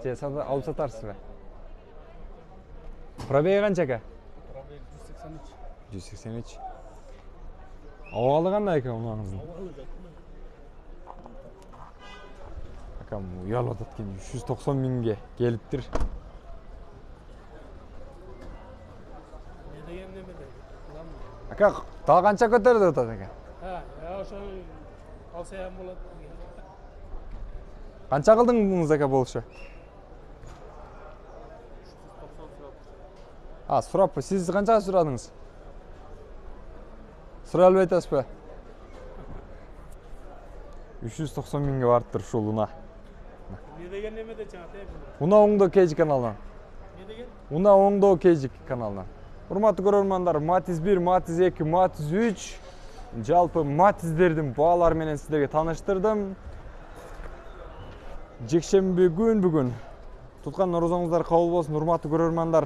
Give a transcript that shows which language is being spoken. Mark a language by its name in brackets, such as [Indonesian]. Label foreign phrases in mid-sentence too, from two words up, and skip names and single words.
[Kyrgyz] же алып сатарсызбы? Пробеги канча ака? Пробег 183. 183. Абалы кандай экен унаңыздын? Акам уялып атат экен 390 миңге келиптир. [Uzbek] Ne degan nemede? Bilamman. [Kyrgyz] Ака, дагы канча көтөрдү атат экен? [Uzbek] Ha, ya o'sha olsa ham bo'ladi. [Kyrgyz] Канча кылдыңыз ака болушу? 90 сураппы. Сиз канчага сурадыңыз? Сурай албай атасызбы? 390 миңге барыптыр ушул уна. [Uzbek] Ne degan nemede чаңат [Kyrgyz] Уна оңдоо KG каналынан. [Uzbek] Ne degan? [Kyrgyz] Уна оңдоо KG каналынан. Урматтуу көрөрмандар, Matiz 1, Matiz 2, Matiz 3 жалпы Matiz'дердин баалары менен сиздерге тааныштырдым. Жекшемби күн бүгүн туткан орозоңуздар кабыл болсун, урматтуу көрөрмандар.